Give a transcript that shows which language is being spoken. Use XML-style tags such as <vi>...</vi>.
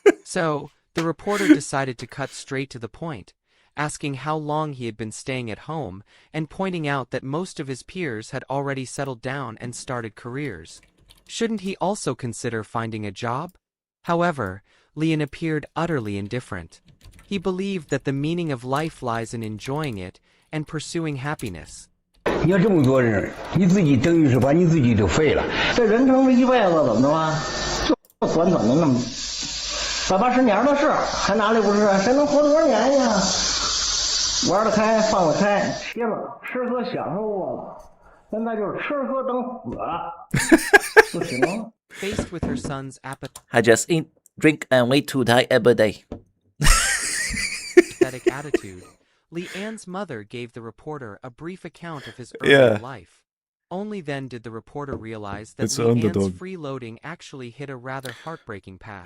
<en>So, the reporter decided to cut straight to the point, asking how long he had been staying at home and pointing out that most of his peers had already settled down and started careers. Shouldn't he also consider finding a job? However, Lian appeared utterly indifferent. He believed that the meaning of life lies in enjoying it and pursuing happiness.</en> <zh>你要这么多人，你自己等于是把你自己都废了。这人生这一辈子怎么着啊？就短短的那么180年的事，还哪里不是？谁能活多少年呀？玩得开，放得开，歇了，吃喝享受过了。现在就是吃喝等死了，不行了。</zh> <en>Faced with her son's I just eat, drink, and wait to die every day. apathetic attitude, Lian's mother gave the reporter a brief account of his earlier life. Only then did the reporter realize that Lian's freeloading actually hit a rather heartbreaking path.</en>